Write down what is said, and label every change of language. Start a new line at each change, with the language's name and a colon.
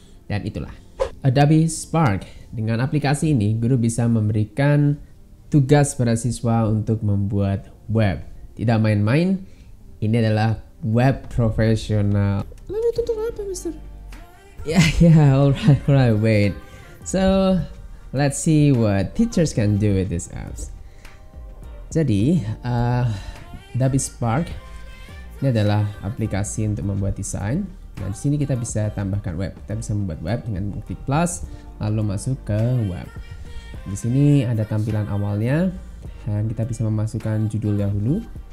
Indonesian: Dan itulah Adobe Spark. Dengan aplikasi ini guru bisa memberikan tugas pada siswa untuk membuat web. Tidak main-main, ini adalah web profesional. Lalu itu untuk apa, Mister?
English: Alright, wait. So, let's see what teachers can do with these apps.
Indonesian: Jadi, Adobe Spark ini adalah aplikasi untuk membuat desain. Nah, di sini kita bisa tambahkan web. Kita bisa membuat web dengan klik plus, lalu masuk ke web. Di sini ada tampilan awalnya, dan kita bisa memasukkan judul dahulu.